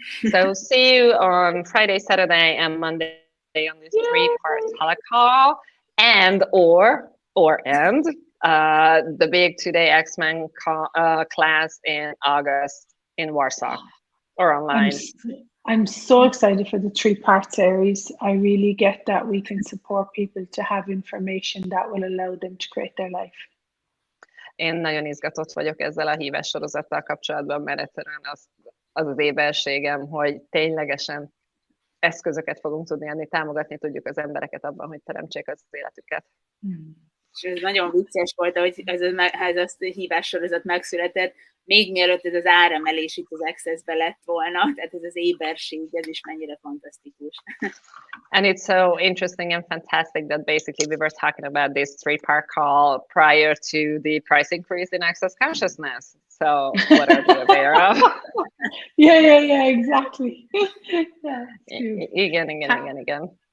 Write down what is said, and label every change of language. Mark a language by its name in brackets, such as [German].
[English] So see you on Friday, Saturday and Monday on this 3-part telecall, and the big 2-day X-Men class in August in Warsaw or online. I'm so excited for the 3-part series. I really get that we can support people to have information that will allow them to create their life. [Hungarian] Én nagyon izgatott vagyok ezzel a hívás sorozattal kapcsolatban, mert egyszerűen az éberségem, hogy ténylegesen eszközöket fogunk tudni adni, támogatni tudjuk az embereket abban, hogy teremtsék az életüket. És ez nagyon vicces volt, hogy ez a hívás sorozat megszületett, még mielőtt ez az áremelés itt az Access-be lett volna, tehát ez az éberség, ez is mennyire fantasztikus. [English] And it's so interesting and fantastic that basically we were talking about this 3-part call prior to the price increase in Access Consciousness. So what are you aware of? Yeah, exactly. [Hungarian] Igen.